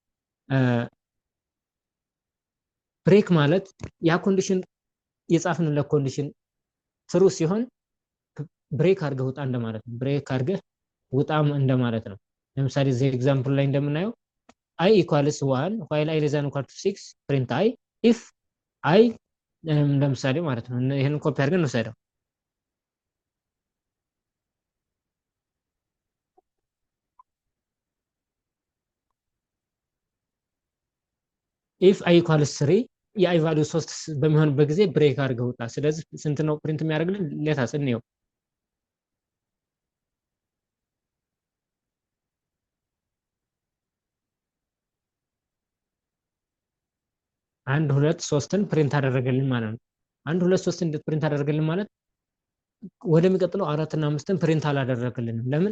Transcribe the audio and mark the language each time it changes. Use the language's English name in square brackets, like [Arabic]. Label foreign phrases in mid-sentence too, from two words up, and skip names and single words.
[Amharic] ብሬክ ማለት ያ ኮንዲሽን የጻፍንለት ኮንዲሽን ትሩ ሲሆን ብሬክ አድርገህ ውጣ እንደማለት ነው። ብሬክ አድርገህ ውጣም እንደማለት ነው። ለምሳሌ እዚህ ኤግዛምፕል ላይ እንደምናየው [English] i equals 1 while i less than or equal to 6 print i if i [Amharic] ለምሳሌ ማለት ነው። ይሄን ኮፒ አድርገን እንወስደው። [English] if i equals 3 [Amharic] የአይ ቫልዩ 3 በሚሆንበት ጊዜ ብሬክ አድርገህ ውጣ። ስለዚህ ስንት ነው ፕሪንት የሚያደርግልን? ሌታስ እንየው። 1 2 3ን ፕሪንት አደረገልን ማለት ነው። 1 2 3 እንዴት ፕሪንት አደረገልን ማለት ወደሚቀጥለው 4 እና 5ን ፕሪንት አላደረገልንም። ለምን?